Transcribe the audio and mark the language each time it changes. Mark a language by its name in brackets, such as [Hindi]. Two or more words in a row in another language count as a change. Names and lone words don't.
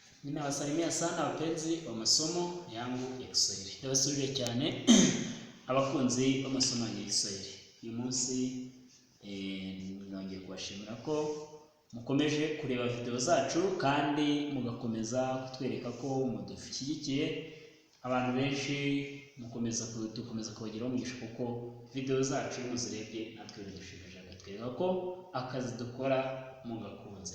[Swahili] Ninawasalimia sana wapenzi wa masomo yangu ya Kiswahili. [Kinyarwanda] Ndabasubije cyane abakunzi b'amasomo ya Kiswahili. Uyu munsi nongeye kubashimira ko mukomeje kureba video zacu kandi mugakomeza kutwereka ko mudushyigikiye. Abantu benshi mukomeza kubagiraho umugisha kuko video zacu muzirebye natwe bidushimije, gatwereka ko akazi dukora mugakunze.